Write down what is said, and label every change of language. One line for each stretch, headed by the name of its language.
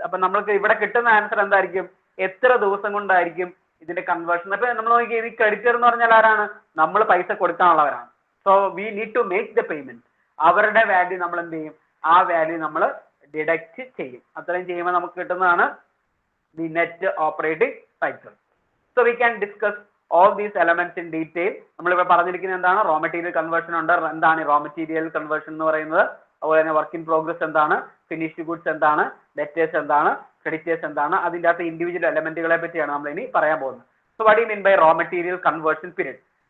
Malayalam: അപ്പൊ നമ്മൾക്ക് ഇവിടെ കിട്ടുന്ന ആൻസർ എന്തായിരിക്കും? എത്ര ദിവസം കൊണ്ടായിരിക്കും ഇതിന്റെ കൺവേർഷൻ? അപ്പൊ നമ്മൾ നോക്കിയാൽ ഈ ക്രെഡിറ്റർ എന്ന് പറഞ്ഞാൽ ആരാണ്? നമ്മൾ പൈസ കൊടുക്കാനുള്ളവരാണ്.
English: So we need to make the payment.
Malayalam: അവരുടെ വാല്യൂ നമ്മൾ എന്ത് ചെയ്യും? ആ വാല്യൂ നമ്മൾ ഡിഡക്റ്റ് ചെയ്യും. അത്രയും ചെയ്യുമ്പോൾ നമുക്ക് കിട്ടുന്നതാണ് the net operating cycle.
English: So we can discuss all these elements in detail.
Malayalam: നമ്മളിവിടെ പറഞ്ഞിരിക്കുന്നത് എന്താണ്? റോ മെറ്റീരിയൽ കൺവേർഷൻ ഉണ്ട്. എന്താണ് റോ മെറ്റീരിയൽ കൺവേർഷൻ എന്ന് പറയുന്നത്? അതുപോലെ തന്നെ വർക്ക് ഇൻ പ്രോഗ്രസ് എന്താണ്? ഫിനിഷ്ഡ് ഗുഡ്സ് എന്താണ്? ഡെറ്റേഴ്സ് എന്താണ്? ക്രെഡിറ്റേഴ്സ് എന്താണ്? അതിൻ്റെ അകത്ത് ഇൻഡിവിജ്വൽ എലമെന്റുകളെ പറ്റിയാണ് നമ്മൾ ഇനി പറയാൻ പോകുന്നത്.
English: So what you mean by raw material conversion period?